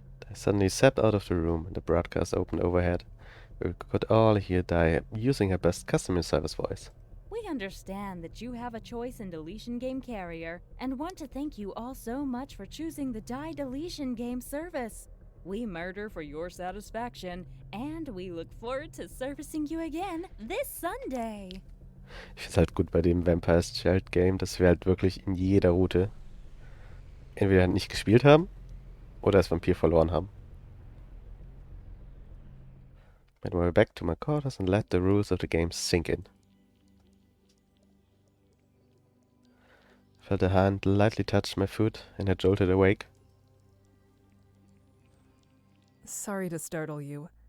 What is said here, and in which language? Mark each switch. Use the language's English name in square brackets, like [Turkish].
[English] I suddenly stepped out of the room and the broadcast opened overhead. We could all hear Dai using her best customer service voice. We understand that you have a choice in deletion game carrier and want to thank you all so much for choosing the Die Deletion game service. We murder for your satisfaction, and we look forward to servicing you again this Sunday. [German] Ich find's halt gut bei dem Vampire's Child Game, dass wir halt wirklich in jeder Route entweder nicht gespielt haben oder das Vampir verloren haben. [English] Made my way back to my quarters and let the rules of the game sink in. Felt a hand lightly touch my foot and I jolted awake. Sorry to startle you.